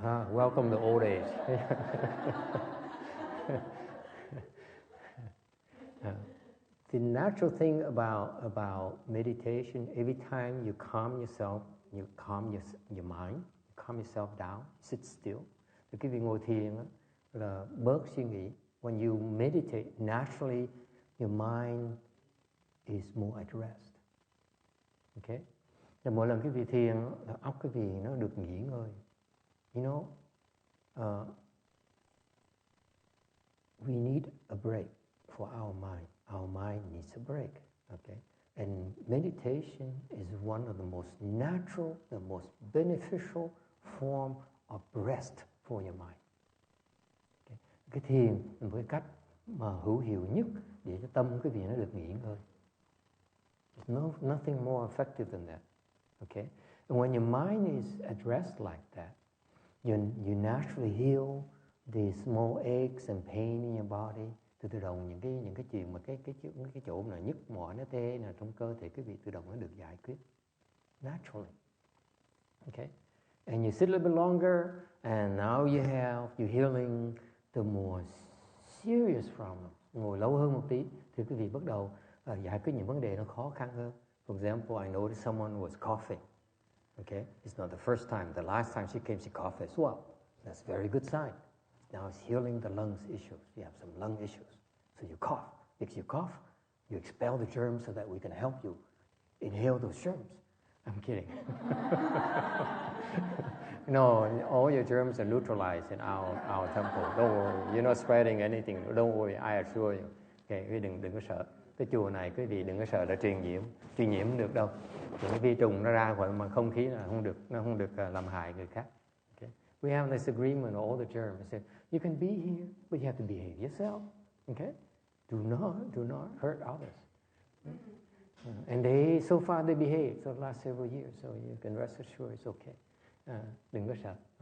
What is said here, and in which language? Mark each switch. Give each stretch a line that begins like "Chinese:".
English: Welcome to old age. The natural thing about meditation, every time you calm yourself, you calm your mind, you calm yourself down, sit still.
Vietnamese: Thì cái việc ngồi thiền là bớt suy nghĩ.
English: When you meditate, naturally your mind is more at rest. Okay?
Vietnamese: Và mỗi lần cái vị thiền, óc cái vị nó được nghỉ ngơi.
English: You know, we need a break for our mind. Our mind needs a break, okay? And meditation is one of the most natural, the most beneficial form of rest for your mind. Okay?
Vietnamese: Cái thiền là một cái cách mà hữu hiệu nhất để cho tâm cái vị nó được nghỉ ngơi.
English: There's nothing more effective than that, okay? And when your mind is at rest like that, you naturally heal the small aches and pain in your body.
Vietnamese: Từ đầu những cái chuyện mà cái chỗ mà nhức mỏi nó tê là trong cơ thể quý vị tự động nó được giải quyết naturally.
English: Okay, and you sit a little bit longer, and now you're healing the more serious problem.
Vietnamese: Ngồi lâu hơn một tí thì quý vị bắt đầu giải quyết những vấn đề nó khó khăn hơn.
English: For example, I noticed someone was coughing. Okay, it's not the first time. The last time she came, she coughed as well. That's a very good sign. Now it's healing the lungs issues. You have some lung issues. So you cough. If you cough, you expel the germs so that we can help you inhale those germs. I'm kidding. No, all your germs are neutralized in our temple. Don't worry. You're not spreading anything. Don't worry. I assure you. Okay,
Vietnamese: quý đừng có sợ. Cái chùa này quý vị đừng có sợ là truyền nhiễm không được đâu. Những vi trùng nó ra khỏi mà không khí là nó không được làm hại người khác.
English: Okay? We have this agreement all the germs. I said, you can be here, but you have to behave yourself. Okay? Do not hurt others. And so far they behaved for the last several years, so you can rest assured it's okay.
Vietnamese: Đừng có sợ.